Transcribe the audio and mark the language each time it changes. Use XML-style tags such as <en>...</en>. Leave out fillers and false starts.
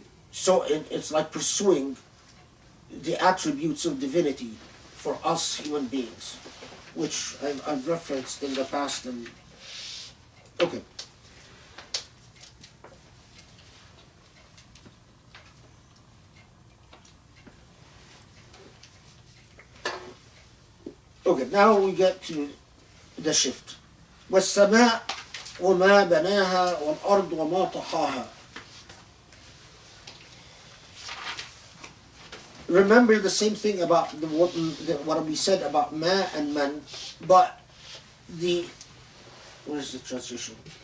<en>So it's like pursuing the attributes of divinity for us human beings, which I've referenced in the past. And okay. Okay, now we get to the shift.</en> <ar>والسماء وما بناها والأرض وما طحاها.</ar> <en>Remember the same thing about what we said about ma and man, but the, where's the translation?</en>